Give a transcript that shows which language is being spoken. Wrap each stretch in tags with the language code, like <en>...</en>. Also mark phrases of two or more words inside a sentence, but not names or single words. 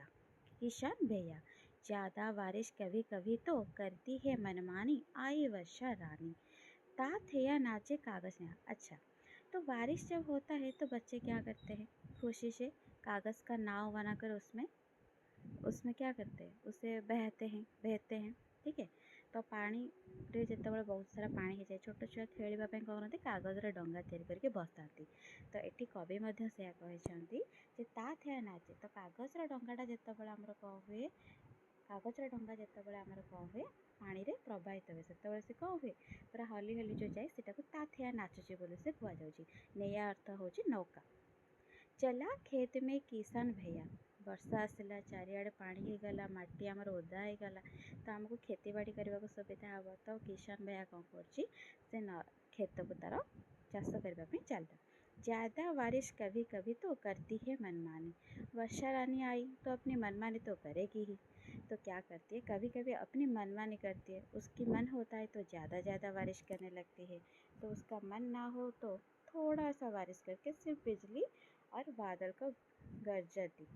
<hi>किशन भैया, ज़्यादा बारिश कभी कभी तो करती है मनमानी, आई वर्षा रानी। ता थैया नाचे कागज नैया। अच्छा, तो बारिश जब होता है तो बच्चे क्या करते हैं, खुशी से कागज़ का नाव बनाकर उसमें उसमें क्या करते हैं, उसे बहते हैं। ठीक है, तो</hi> <or>ପାଣି ରେ ଯେତେବେଳେ ବହୁତ ସାରା ପାଣି ହେଇଯାଏ, ଛୋଟ ଛୁଆ ଖେଳିବା ପାଇଁ କ'ଣ କରନ୍ତି, କାଗଜରେ ଡଙ୍ଗା ତିଆରି କରିକି ବସାନ୍ତି। ତ ଏଠି କବି ମଧ୍ୟ ସେୟା କହିଛନ୍ତି ଯେ</or> <hi>ता थैया नाचे,</hi> <or>ତ କାଗଜର ଡଙ୍ଗାଟା ଯେତେବେଳେ ଆମର କ'ଣ ହୁଏ, କାଗଜର ଡଙ୍ଗା ଯେତେବେଳେ ଆମର କ'ଣ ହୁଏ, ପାଣିରେ ପ୍ରବାହିତ ହୁଏ, ସେତେବେଳେ ସେ କ'ଣ ହୁଏ, ପୁରା ହଲି ହଲି ଯେଉଁ ଯାଏ ସେଟାକୁ ତା ଥେୟା ନାଚୁଛି ବୋଲି ସେ କୁହାଯାଉଛି। ନେୟା ଅର୍ଥ ହେଉଛି ନୌକା।</or> <hi>चला खेत में किसान भैया,</hi> <or>ବର୍ଷା ଆସିଲା, ଚାରିଆଡେ ପାଣି ହେଇଗଲା, ମାଟି ଆମର ଓଦା ହେଇଗଲା, ତ ଆମକୁ ଖେतीबाड़ी କରିବାକୁ ସୁବିଧା ହେବ। ତ</or> <hi>किसान भैया</hi> <or>କ'ଣ କରୁଛି, ସେ खेतକୁ ତାର ଚାଷ କରିବା ପାଇଁ ଚାଲିଲା।</or> <hi>ज़्यादा बारिश कभी कभी तो करती है मनमानी, वर्षा रानी आई तो अपनी मनमानी तो करेगी ही। तो क्या करती है, कभी कभी अपनी मनमानी करती है, उसकी मन होता है तो ज़्यादा बारिश करने लगती है, तो उसका मन ना हो तो थोड़ा सा बारिश करके सिर्फ बिजली और बादल को गरज दी।</hi>